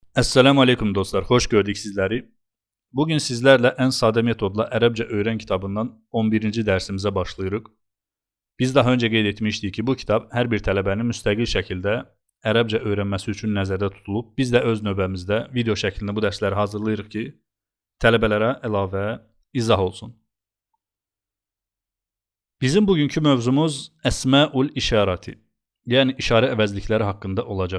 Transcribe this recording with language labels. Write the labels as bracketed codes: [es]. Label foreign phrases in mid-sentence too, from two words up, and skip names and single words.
[tr] Esselamu Aleyküm dostlar, hoş gördük sizleri. Bugün sizlerle en sade metodla Ərəbcə öğren kitabından 11. [az] dersimize başlayırıq. [tr] Biz daha önce [az] qeyd etmişdik ki, bu kitap her bir tələbənin müstəqil şəkildə Ərəbcə öyrənməsi üçün nəzərdə tutulub. Biz də öz növbəmizdə video şəklində bu dərsləri hazırlayırıq ki, tələbələrə əlavə izah olsun. Bizim bugünkü mövzumuz [ar] أسماء الإشارة, [az] yəni işarə əvəzlikləri haqqında olacaq.